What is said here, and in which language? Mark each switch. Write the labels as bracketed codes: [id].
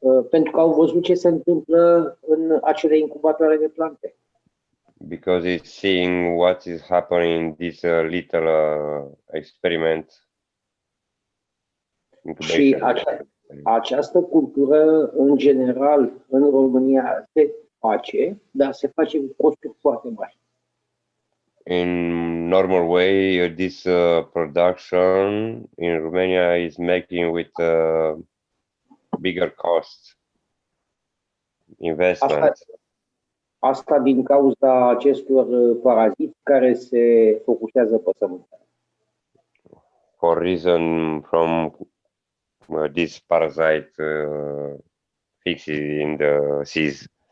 [ro] Pentru că au văzut ce se întâmplă în acele incubatoare de plante. [en] Because it's seeing what is happening in this little experiment. [ro] Și această cultură, în general, în România se face, dar se face cu costuri foarte mari. [en] In normal way, this production in Romania is making with bigger costs, investment. [ro] Asta din cauza acestor paraziți care se focusează pe sămânță. [en] For reason from this parasite fixed in the seas.